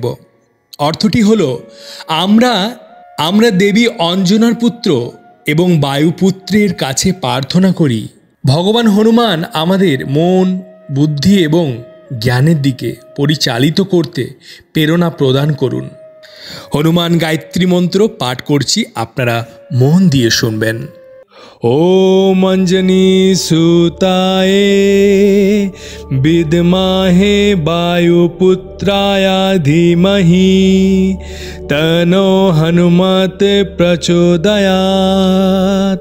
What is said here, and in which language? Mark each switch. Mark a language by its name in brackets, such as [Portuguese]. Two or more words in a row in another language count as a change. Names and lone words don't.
[Bangla] অর্থটি হলো আমরা দেবী অঞ্জনার পুত্র এবং বায়ুপুত্রের কাছে প্রার্থনা করি ভগবান হনুমান আমাদের মন বুদ্ধি এবং জ্ঞানের দিকে পরিচালিত করতে প্রেরণা প্রদান করুন। হনুমান গায়ত্রী মন্ত্র পাঠ করছি, আপনারা মন দিয়ে শুনবেন। [Sanskrit] ओम अंजनी सुताय विद्महे वायुपुत्राय धीमहि तनो हनुमत प्रचोदयात्।